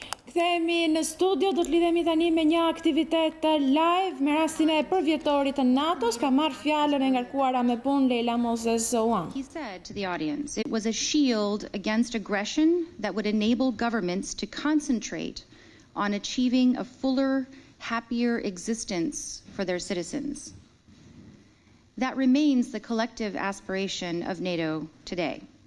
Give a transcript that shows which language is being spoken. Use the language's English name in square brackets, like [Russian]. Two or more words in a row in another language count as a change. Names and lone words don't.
[Albanian] Kthehemi në studio, do të lidhemi tani me një aktivitet live me rastin e përvjetorit të NATO-s. Ka marrë fjalën e ngarkuara me punë Leyla Moses-One. [English] He said to the audience, it was a shield against aggression that would enable governments to concentrate on achieving a fuller, happier existence for their citizens. That remains the collective aspiration of NATO today.